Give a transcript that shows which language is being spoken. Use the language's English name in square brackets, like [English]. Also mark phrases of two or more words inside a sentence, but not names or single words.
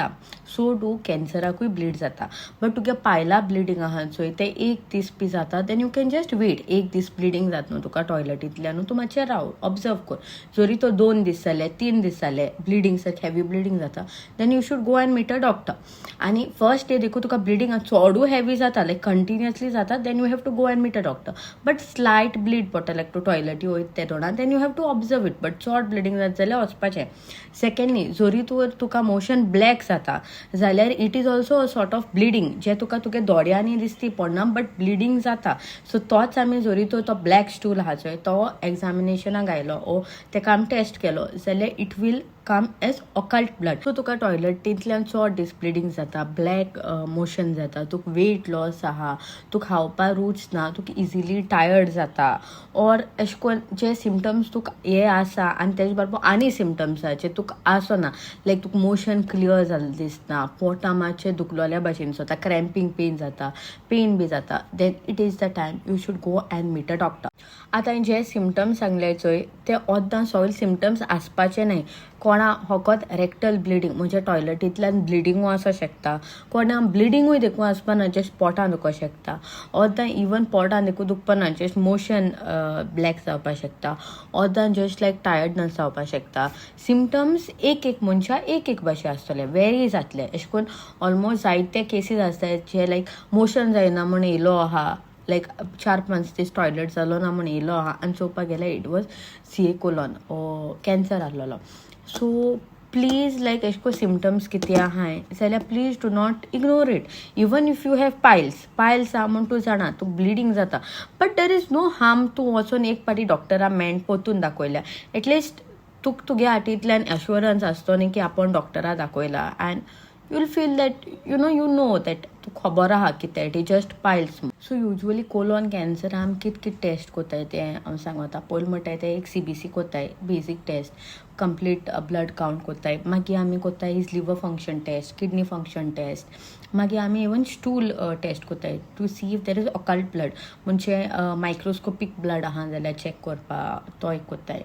[Konkani] सो डू कॅन्सराकूय ब्लीड जाता, बट तुगे पायला ब्लिडींग आहा चोय ते 1 दीस बी जाता, [English] then you can just wait. [Konkani] 1 दीस ब्लिडींग जाता न्हू तुका टॉयलेटींतल्यान, तूं मातशें राव, ऑब्जर्व कर. जरी तो 2 दीस जाले, 3 दीस जाले ब्लिडींग सारकी [English] heavy bleeding [Konkani] जाता, [English] then you should go and meet a doctor. [Konkani] आनी [English] first day [Konkani] देखून तुका ब्लिडींग चडूय हेवी जाता, [English] like continuously [Konkani] जाता, [English] Then you have to go and meet a doctor. but slight bleed [Konkani] पडटा, लायक तूं टॉयलेटी वयत तेदोणा, [English] Then you have to observe it. [Konkani] बट चड ब्लिडींग जाता जाल्यार वचपाचें. सेकंडली, जरी तुका मोशन ब्लॅक जाता जाल्यार [English] it is also a sort of bleeding, [Konkani] जे तुका तुगे दोळ्यांनी दिसती पडना, बट ब्लिडींग जाता. सो तोच आमी जरी तो [English] black stool [Konkani] आहा चोय तो एग्जामिनेशनाक आयलो ओ तेका आमी टेस्ट केलो जाल्यार [English] it will come as occult blood. [Konkani] सो तुका टॉयलेटींतल्यान चड डिस्ब्लिडींग जाता, ब्लॅक मोशन जाता, तुका [English] weight loss [Konkani] आहा, तुका खावपा रुच ना, तुका [English] easily tired [Konkani] जाता, ऑर अशें करून जे सिमटम्स तुका हे आसा आनी तेजे बरोबर आनी सिमटम्स आहा जे तुका आसना, लायक तुका मोशन क्लियर जाल्लें दिसना, पोटा मातशें दुखलोल्या भशेन जाता, [English] cramping pain [Konkani] जाता, पेन बी जाता, [English] Then it is the time you should go and meet a doctor. [Konkani] आतां जे सिमटम्स सांगले चोय ते ओद्दां सगळे सिमटम्स आसपाचे न्हय. कोणा फकत [English] rectal bleeding [Konkani] म्हणजे टॉयलेटींतल्यान ब्लिडींगू आसूं शकता, कोणा ब्लिडींगूय देखून आसपाना जस्ट पोटान दुखो शकता, ओद्दां इवन पोटान देखून दुखपाना जस्ट मोशन ब्लॅक जावपाक शकता, ओद्दां [English] just like tiredness [Konkani] जावपाक शकता. सिमटम्स एक मनशा एक भाशे आसतले, वेरी जातले. अशें करून ऑलमोस्ट जायते केसीस आसतात जे लायक मोशन जायना म्हूण येयलो आहा, लायक 4-5 दीस टॉयलेट जालो ना म्हूण येयलो आहा आनी चोवपाक गेल्यार [English] it was CA colon cancer [Konkani] आहलोलो. सो प्लीज लायक अशें करून सिमटम्स कितें आहाय जाल्यार [English] please do not ignore it. even if you have piles [Konkani] आहा म्हूण तूं जाणा तुका ब्लिडींग जाता, [English] but there is no harm [Konkani] तूं वचून एक पाटी डॉक्टरा मेळून पोतून दाखयल्या. एटलिस्ट तुगे हातींतल्यान एश्युरन्स आसतो न्ही की आपूण डॉक्टरा दाखयला, [English] and you'll feel that you know that [Konkani] तू खबर आहा कितें [English] it is just piles. so usually colon cancer [Konkani] आमी कित टेस्ट कोत्ताय तें हांव सांगता. पयलीं म्हणटाय ते एक CBC कोत्ताय, [English] basic test, complete blood count [Konkani] कोत्ताय. मागीर आमी कोत्ताय [English] is liver function test, kidney function test. [Konkani] मागीर आमी [English] even stool test [Konkani] कोत्ताय [English] to see if there is occult blood, [Konkani] म्हणजे [English] microscopic blood [Konkani] आहा जाल्यार चॅक करपाक तो एक कोत्ताय.